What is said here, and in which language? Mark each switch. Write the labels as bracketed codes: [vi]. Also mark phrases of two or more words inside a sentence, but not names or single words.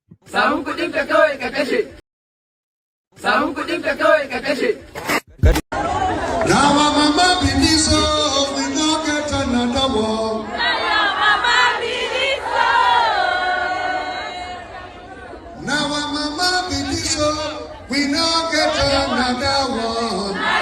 [ha] Samun kuɗin ka kawai ka kashe. Samun kuɗin ka kawai ka kashe. [pcm] Now our mama believe so, we no get another one. Now our mama believe so, we no get another one.